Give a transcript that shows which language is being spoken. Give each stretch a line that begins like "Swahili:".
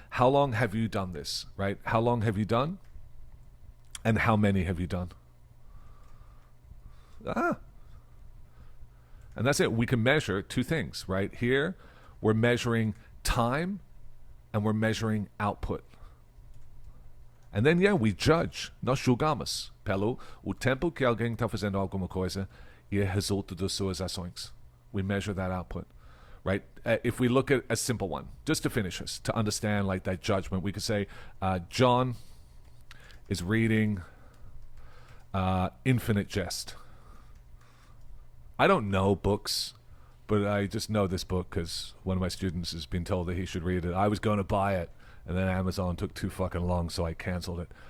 English: How long have you done this, right? How long have you done? And how many have you done? And that's it. We can measure two things, right? Here, we're measuring time and we're measuring output. And then, yeah, we judge.
Portuguese: Nós julgamos pelo o tempo que alguém está fazendo alguma coisa e o resultado das suas ações.
English: We measure that output, right? If we look at a simple one, just to finish us, to understand like that judgment, we could say, John is reading Infinite Jest. I don't know books, but I just know this book because one of my students has been told that he should read it. I was going to buy it, and then Amazon took too fucking long, so I canceled it.